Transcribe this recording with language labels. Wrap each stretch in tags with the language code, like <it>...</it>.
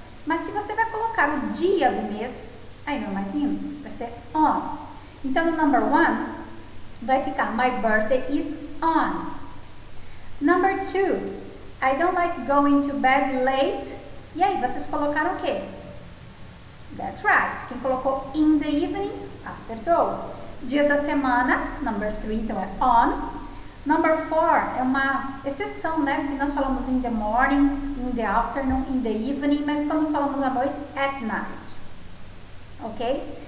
<pt>Mas se você vai colocar o dia do mês, aí não é mais in, vai ser on. Então, no number 1, vai ficar</pt> <en>my birthday is on. Number 2, I don't like going to bed late.</en> <pt>E aí, vocês colocaram o quê?</pt> <en>That's right.</en> <pt>Quem colocou</pt> <en>in the evening,</en> <pt>acertou. Dias da semana, number 3, então é on. Number 4 é uma exceção, né? Porque nós falamos</pt> <en>in the morning, in the afternoon, in the evening,</en> <pt>mas quando falamos à noite,</pt> <en>at night.</en> <pt>Ok?</pt>